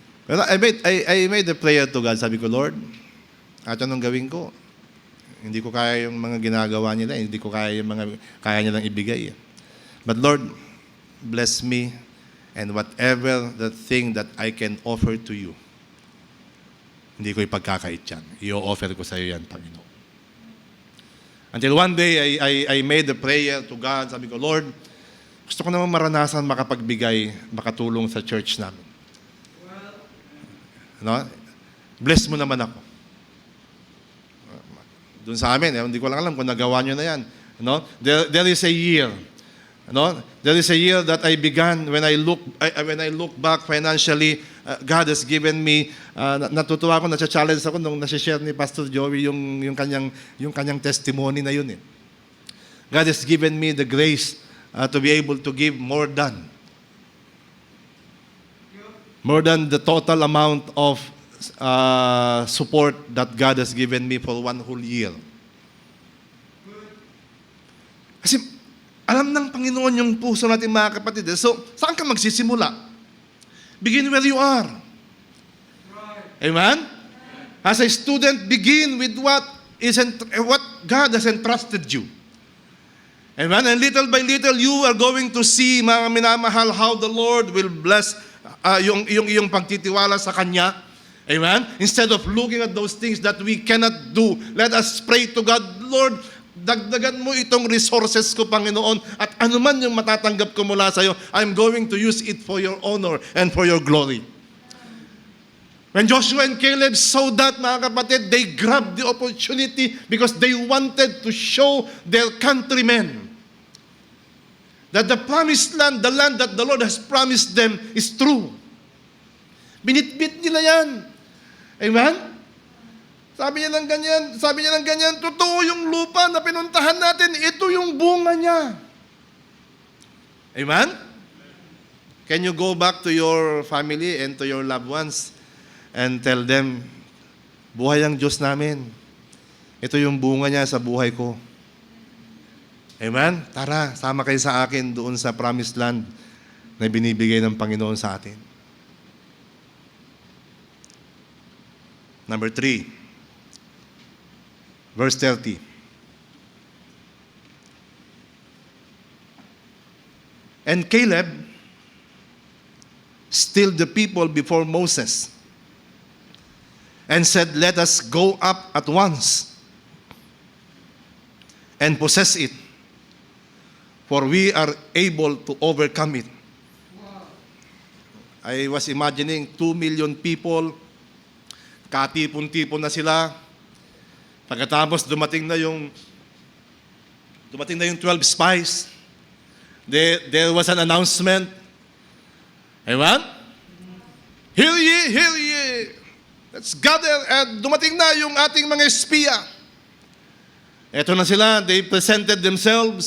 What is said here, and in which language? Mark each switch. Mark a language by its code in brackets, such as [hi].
[en] Pero I made a prayer to God. [tl] Sabi ko, Lord, at anong gawin ko? Hindi ko kaya yung mga ginagawa nila. Hindi ko kaya yung mga kaya nilang ibigay. [en] But Lord, bless me and whatever the thing that I can offer to you, [tl] hindi ko ipagkakait yan. I-offer ko sa iyo yan, Panginoon. [en] Until one day, I made a prayer to God. [tl] Sabi ko, Lord, gusto ko naman maranasan makatulong sa church namin. Bless mo naman ako. Doon sa amin, hindi ko lang alam kung nagawa nyo na yan. [en] There is a year. There is a year that I began when I look back financially. God has given me, [tl] natutuwa ako, na-challenge ako nung nasi-share ni Pastor Joey yung kanyang testimony na yun. [en] God has given me the grace to be able to give more than the total amount of support that God has given me for 1 whole year. [tl] Kasi alam ng Panginoon yung puso natin, mga kapatid. [en] So, [tl] saan ka magsisimula? [en] Begin where you are. Amen? As a student, begin with what God has entrusted you. Amen? And little by little, you are going to see, [tl] mga minamahal, [en] how the Lord will bless [tl] yung pagtitiwala sa Kanya. [en] Amen? Instead of looking at those things that we cannot do, let us pray to God, Lord, [tl] dagdagan mo itong resources ko, Panginoon, at anuman yung matatanggap ko mula sa iyo, [en] I'm going to use it for your honor and for your glory. When Joshua and Caleb saw that, [tl] mga kapatid, [en] they grabbed the opportunity because they wanted to show their countrymen that the promised land, the land that the Lord has promised them, is true. [tl] Binitbit nila yan. Amen? Sabi niya ng ganyan, totoo yung lupa na pinuntahan natin, ito yung bunga niya. Amen? [en] Can you go back to your family and to your loved ones and tell them, [tl] buhay ang Diyos namin. Ito yung bunga niya sa buhay ko. Amen? Tara, sama kayo sa akin doon sa promised land na binibigay ng Panginoon sa atin. [en] Number 3, verse 30. And Caleb stilled the people before Moses and said, let us go up at once and possess it, for we are able to overcome it. Wow. I was imagining 2 million people, [tl] katipon-tipon na sila. Pagkatapos dumating na yung 12 spies. [en] There was an announcement. Amen? Hear ye. Let's gather. [tl] At dumating na yung ating mga espiya. Eto na sila, [en] they presented themselves.